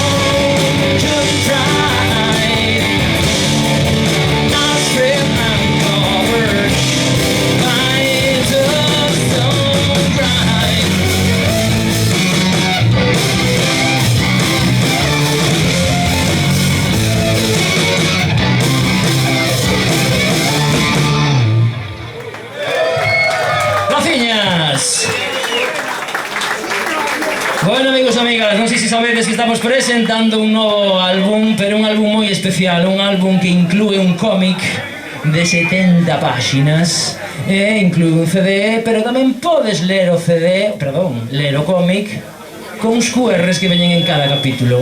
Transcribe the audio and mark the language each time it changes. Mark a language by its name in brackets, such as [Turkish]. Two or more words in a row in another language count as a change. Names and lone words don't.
[English] pride, I spread my covered by the sun bright. [Galician] Gracias. Bueno, amigos e amigas, non sei se sabedes que estamos presentando un novo álbum, pero un álbum moi especial, un álbum que inclúe un cómic de 70 páxinas e inclúe un CD, pero tamén podes ler o CD, perdón, ler o cómic con uns QRs que veñen en cada capítulo.